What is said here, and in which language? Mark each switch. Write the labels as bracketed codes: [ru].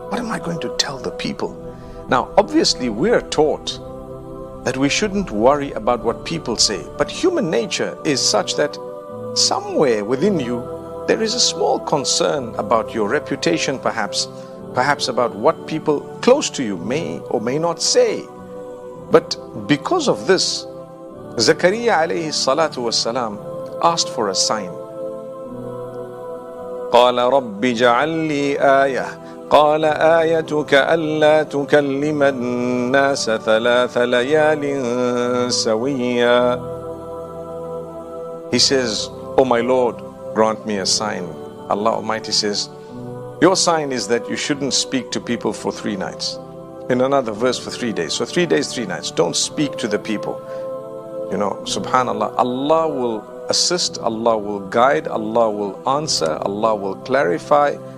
[en] What am I going to tell the people? Now, obviously, we're taught that we shouldn't worry about what people say, but human nature is such that somewhere within you there is a small concern about your reputation, perhaps about what people close to you may or may not say. But because of this, Zakaria alayhi salatu wassalam asked for a sign. [ar] قال رب اجعل لي آية قال آيتك ألا تكلم الناس ثلاث ليال سويا. [en] He says, oh my Lord, grant me a sign. Allah Almighty says, Your sign is that you shouldn't speak to people for 3 nights. In another verse, for 3 days. So 3 days, 3 nights. Don't speak to the people. You know, subhanallah, Allah will assist, Allah will guide, Allah will answer, Allah will clarify.